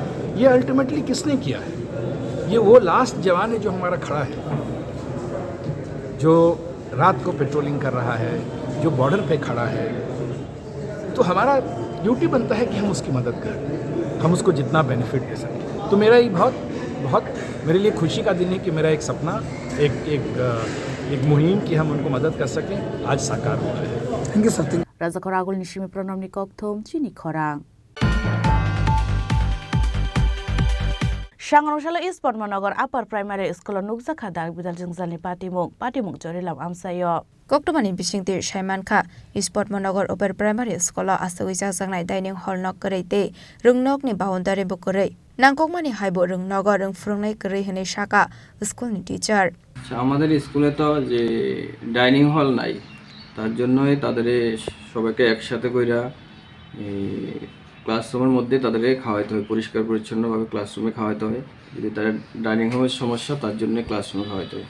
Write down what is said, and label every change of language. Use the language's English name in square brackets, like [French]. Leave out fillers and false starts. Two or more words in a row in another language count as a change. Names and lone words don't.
[Hindi] ये अल्टीमेटली किसने किया है? ये वो लास्ट जवान है जो हमारा खड़ा है, जो रात को पेट्रोलिंग कर रहा है, जो बॉर्डर पे खड़ा है। तो हमारा ड्यूटी बनता है कि हम उसकी मदद करें, हम उसको जितना बेनिफिट दे सकें। तो मेरा ये बहुत मेरे लिए खुशी का दिन है कि मेरा एक सपना, एक मुहिम कि हम उनको मदद कर सकें, आज साकार हो रहा है। [English] thank you sir. [Kok Borok] Rajakor Agulni Shimi Pranamni Kokthom Chini Khorang Sangarongshalo East Padmanagar Upper Primary School Nukjaka Dag Bidal Jingzalni Patimung Jorilam Amsayo Koktomani bisingte Shaimankha East Padmanagar Upper Primary School Asawisa Sangnai [English] Dining Hall [Kok Borok] nok korete rungnok ni boundary bokorei Nangkokmani haibo rungnogo rung frungnai korei hene shaka school ni teacher [Bangla] আমাদের স্কুলে তো যে [English] dining hall [Bangla] নাই, তার জন্যই তাদের সবাইকে একসাথে কইরা ক্লাসরুমের মধ্যে তাদের খাওয়াইতে হয়, পরিষ্কার পরিচ্ছন্নভাবে ক্লাসরুমে খাওয়াইতে হয়। যদি তার ডাইনিং হলের সমস্যা, তার জন্য ক্লাসরুমে খাওয়াইতে হয়।